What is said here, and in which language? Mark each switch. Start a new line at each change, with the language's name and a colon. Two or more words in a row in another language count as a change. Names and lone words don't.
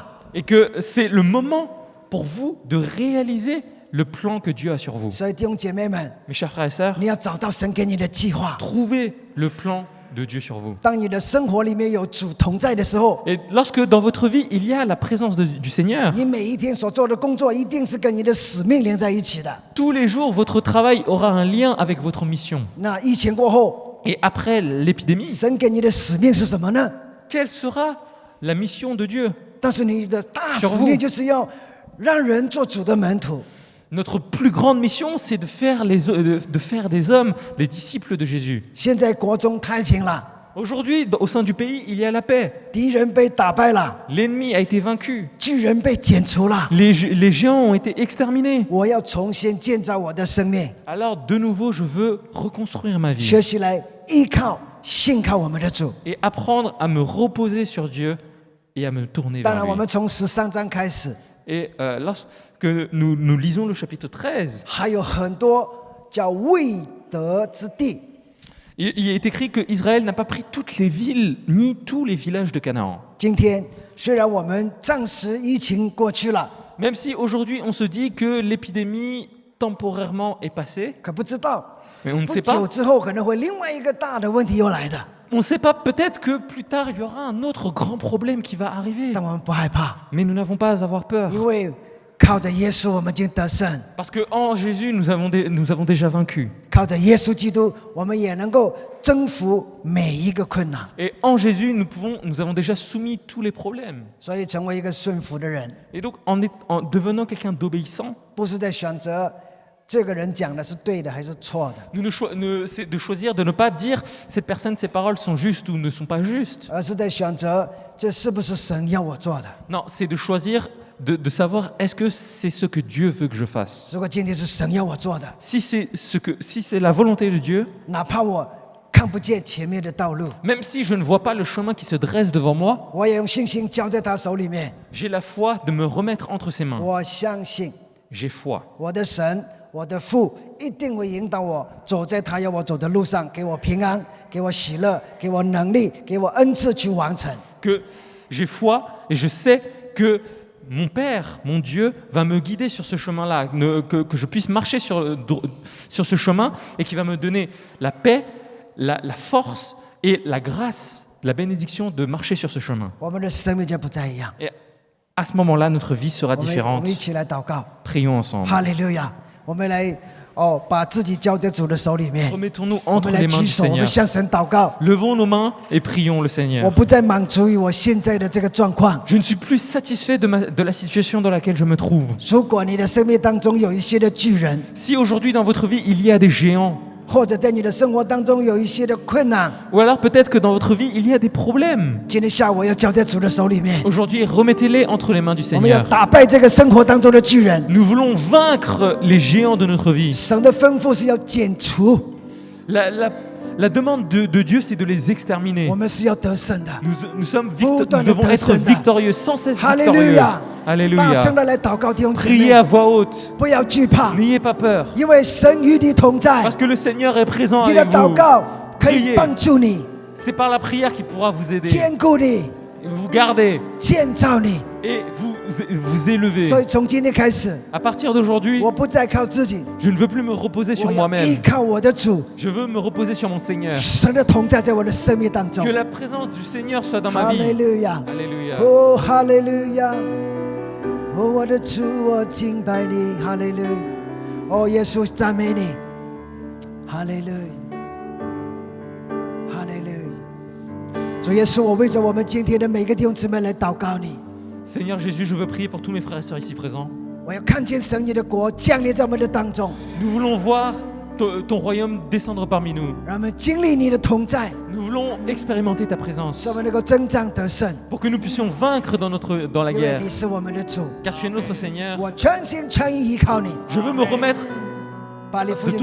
French: Et que c'est le moment pour vous de réaliser le plan que Dieu a sur vous.
Chinese: 所以弟兄姐妹们，
French: Mes chers frères et sœurs,
Chinese: 你要找到神给你的计划。
French: trouvez le plan de Dieu sur vous.
Chinese: 当你的生活里面有主同在的时候，
French: Et lorsque dans votre vie, il y a la présence du Seigneur,
Chinese: 你每一天所做的工作一定是跟你的使命连在一起的。
French: tous les jours, votre travail aura un lien avec votre mission.
Chinese: 那疫情过后，
French: Et après l'épidémie,
Chinese: 神给你的使命是什么呢？
French: quelle sera la mission de Dieu?
Chinese: 但是你的大使命就是要让人做主的门徒。
French: Notre plus grande mission, c'est de faire des hommes des disciples de Jésus.
Chinese: 现在国中太平了，
French: Aujourd'hui, au sein du pays, il y a la paix.
Chinese: 敌人被打败了，
French: L'ennemi a été vaincu.
Chinese: 巨人被剪除了。
French: Les géants ont été exterminés.
Chinese: 我要重新建造我的生命，
French: Alors, de nouveau, je veux reconstruire ma vie
Chinese: 学习来依靠、信靠我们的主。
French: et apprendre à me reposer sur Dieu et à me tourner
Chinese: 当
French: vers
Chinese: 然，我
French: lui.
Chinese: 们从13章开始，
French: Et lorsque nous lisons le chapitre 13,
Chinese: 还有很多叫未得之地。
French: il est écrit que Israël n'a pas pris toutes les villes ni tous les villages de Canaan.
Chinese: 今天虽然我们暂时疫情过去了，
French: Même si aujourd'hui on se dit que l'épidémie temporairement est passée,
Chinese: 可不知道
French: mais on ne
Chinese: 不
French: sait
Chinese: 久
French: pas.
Chinese: 之后可能会另外一个大的问题又来的。
French: On ne sait pas, peut-être que plus tard il y aura un autre grand problème qui va arriver.
Chinese: 但我们不害怕，
French: Mais nous n'avons pas à avoir peur.
Chinese: 因为靠着耶稣，我们已经得胜；
French: Parce qu'en Jésus, nous avons déjà vaincu.
Chinese: 靠着耶稣基督，我们也能够征服每一个困难。
French: Et en Jésus, nous avons déjà soumis tous les problèmes.
Chinese: 所以，成为一个顺服的人，
French: Et donc, en devenant quelqu'un d'obéissant,
Chinese: 不是在选择这个人讲的是对的还是错的，
French: c'est de choisir de ne pas dire cette personne, ses paroles sont justes ou ne sont pas justes.
Chinese: 而是在选择这是不是神要我做的。
French: Non, c'est de choisir de savoir est-ce que c'est ce que Dieu veut que je fasse.
Chinese: 如果今天是神要我做的，
French: Si c'est la volonté de Dieu,
Chinese: 哪怕我看不见前面的道路，
French: même si je ne vois pas le chemin qui se dresse devant moi,
Chinese: 我也用信心交在他手里面。
French: j'ai la foi de me remettre entre ses mains.
Chinese: 我相信
French: J'ai foi.
Chinese: 我的神，我的父一定会引导我走在他要我走的路上，给我平安，给我喜乐，给我能力，给我恩赐去完成。
French: Que j'ai foi et je sais que mon Père, mon Dieu, va me guider sur ce chemin-là, que je puisse marcher sur ce chemin et qui va me donner la paix, la force et la grâce, la bénédiction de marcher sur ce chemin.
Chinese: 我们的生命就不再一样。
French: Et à ce moment-là, notre vie sera
Chinese: 我们
French: différente.
Chinese: 一起来祷告，
French: Prions ensemble.
Chinese: 哈利路亚！我们来把自己交在主的手里面。
French: Remettons-nous
Chinese: 我
French: entre
Chinese: 们来
French: les mains
Chinese: 举
French: du
Chinese: 手，我们
French: Seigneur.
Chinese: 向神祷告。
French: Levons nos mains et prions le
Chinese: 我
French: Seigneur.
Chinese: 不再满足于我现在的这个状况。
French: Je ne suis plus satisfait de la situation dans laquelle je me trouve.
Chinese: 如果你的生命当中有一些的巨人，
French: Si aujourd'hui dans votre vie il y a des géants,
Chinese: 或者在你的生活当中有一些的困难，
French: ou alors peut-être que dans votre vie il y a des problèmes,
Chinese: 今天下午要交在主的手里面。
French: aujourd'hui remettez-les entre les mains du
Chinese: 我们要
French: Seigneur.
Chinese: 打败这个生活当中的巨人。
French: Nous voulons vaincre les géants de notre vie.
Chinese: 神的吩咐是要剪除，
French: La demande de Dieu, c'est de les exterminer.
Chinese: 我们是要得胜的。
French: Nous devons être victorieux, sans cesse victorieux. Alléluia. 大 Alléluia.
Chinese: 声的来祷告弟兄姐
French: Priez
Chinese: 妹，
French: à voix haute.
Chinese: 不要惧怕，
French: N'ayez pas peur.
Chinese: 因为神与你同在
French: Parce。que le Seigneur est présent
Chinese: 你的
French: avec
Chinese: 祷
French: vous.
Chinese: 告可以
French: Priez.
Chinese: 帮助你、
French: C'est par la prière qui pourra vous aider.
Chinese: 坚固你、
French: Vous garder
Chinese: 建造你。
French: et vous élever.
Chinese: 所以从今天开始，
French: À partir d'aujourd'hui,
Chinese: 我不再靠自己，
French: je ne veux plus me reposer sur
Chinese: 我要依
French: moi-même.
Chinese: 靠我的主。
French: Je veux me reposer sur mon Seigneur.
Chinese: 神的同在在我的生命当中
French: Que。la présence du Seigneur soit dans ma
Chinese: 哈
French: vie.
Chinese: 利路亚，
French: Alléluia.
Chinese: 哦，哈利路亚，哦，我的主，我敬拜你，哈利路亚，哦，耶稣赞美你，哈利路亚，哈利路亚。主耶稣，我为着我们今天的每个弟兄姊妹来祷告你，
French: Seigneur Jésus, je veux prier pour tous mes frères et sœurs ici présents.
Chinese: 我要看见神你的国降临在我们的当中，
French: Nous voulons voir ton royaume descendre parmi nous.
Chinese: 让我们经历你的同在，
French: Nous voulons expérimenter ta présence
Chinese: 使我们能够征战得胜，
French: pour que nous puissions vaincre dans la
Chinese: 因为
French: guerre.
Chinese: 你是我们的主，
French: Car tu es notre Seigneur.
Chinese: 我全心全意依靠你。
French: Je veux me remettre
Chinese: 把你福